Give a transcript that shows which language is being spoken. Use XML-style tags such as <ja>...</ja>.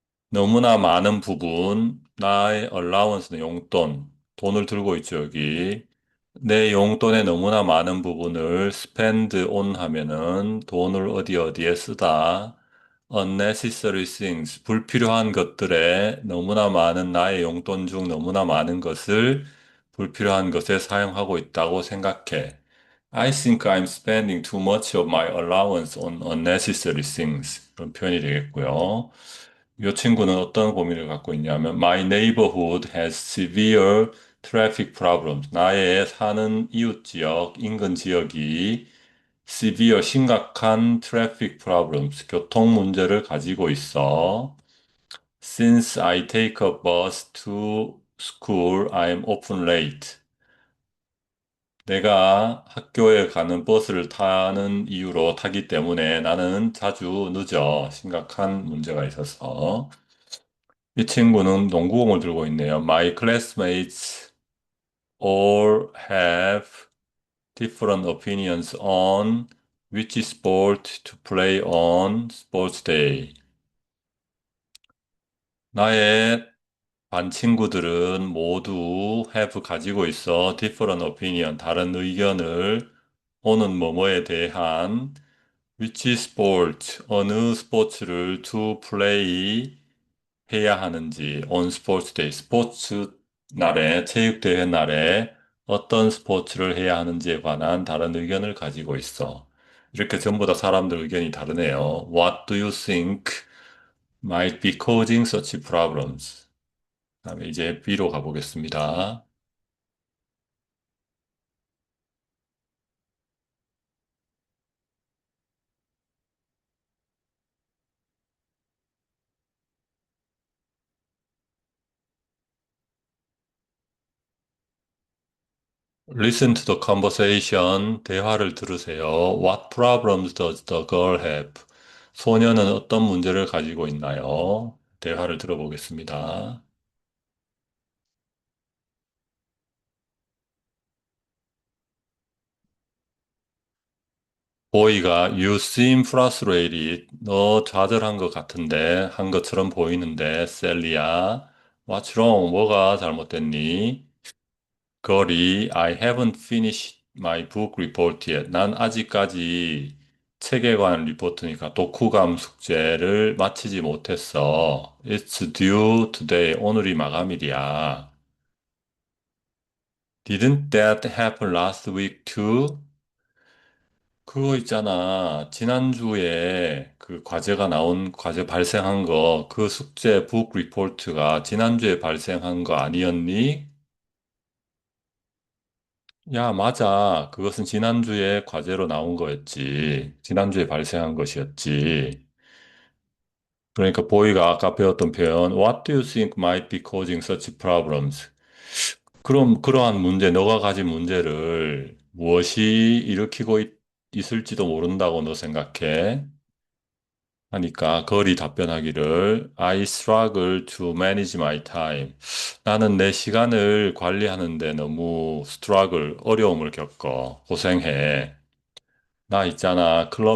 <ko>너무나 많은 부분 나의 allowance는 용돈 돈을 들고 있죠 여기 내 용돈의 너무나 많은 부분을</ko> <en>spend on</en> <ko>하면은 돈을 어디 어디에 쓰다</ko> <en>unnecessary things</en> <ko>불필요한 것들에 너무나 많은 나의 용돈 중 너무나 많은 것을 불필요한 것에 사용하고 있다고 생각해.</ko> <en>I think I'm spending too much of my allowance on unnecessary things.</en> <ko>그런 표현이 되겠고요. 이 친구는 어떤 고민을 갖고 있냐면</ko> <en>My neighborhood has severe traffic problems.</en> <ko>나의 사는 이웃 지역, 인근 지역이 severe 심각한</ko> <en>traffic problems,</en> <ko>교통 문제를 가지고 있어.</ko> <en>Since I take a bus to school, I'm often late.</en> <ko>내가 학교에 가는 버스를 타는 이유로 타기 때문에 나는 자주 늦어. 심각한 문제가 있어서. 이 친구는 농구공을 들고 있네요.</ko> <en>My classmates all have different opinions on which sport to play on sports day.</en> <ko>나의 반 친구들은 모두 have 가지고 있어</ko> <en>different opinion,</en> <ko>다른 의견을 오는 뭐뭐에 대한</ko> <en>which sport,</en> <ko>어느 스포츠를</ko> <en>to play</en> <ko>해야 하는지</ko> <en>on sports day,</en> <ko>스포츠 날에, 체육대회 날에 어떤 스포츠를 해야 하는지에 관한 다른 의견을 가지고 있어. 이렇게 전부 다 사람들 의견이 다르네요.</ko> <en>What do you think might be causing such problems?</en> <ko>다음에 이제 B로 가보겠습니다.</ko> <en>Listen to the conversation.</en> <ko>대화를 들으세요.</ko> <en>What problems does the girl have?</en> <ko>소녀는 어떤 문제를 가지고 있나요? 대화를 들어보겠습니다.</ko> <en>보이가 You seem frustrated.</en> <ko>너 좌절한 것 같은데, 한 것처럼 보이는데, 셀리야.</ko> <en>What's wrong?</en> <ko>뭐가 잘못됐니?</ko> <en>거리, I haven't finished my book report yet.</en> <ko>난 아직까지 책에 관한 리포트니까 독후감 숙제를 마치지 못했어.</ko> <en>It's due today.</en> <ko>오늘이 마감일이야.</ko> <en>Didn't that happen last week too?</en> <ko>그거 있잖아. 지난주에 그 과제가 나온, 과제 발생한 거, 그 숙제 북 리포트가 지난주에 발생한 거 아니었니? 야, 맞아. 그것은 지난주에 과제로 나온 거였지. 지난주에 발생한 것이었지. 그러니까 보이가 아까 배웠던 표현,</ko> <en>What do you think might be causing such problems?</en> <ko>그럼 그러한 문제, 너가 가진 문제를 무엇이 일으키고 있을지도 모른다고 너 생각해? 하니까 거리 답변하기를</ko> <en>I struggle to manage my time.</en> <ko>나는 내 시간을 관리하는데 너무 어려움을 겪어. 고생해. 나 있잖아.</ko>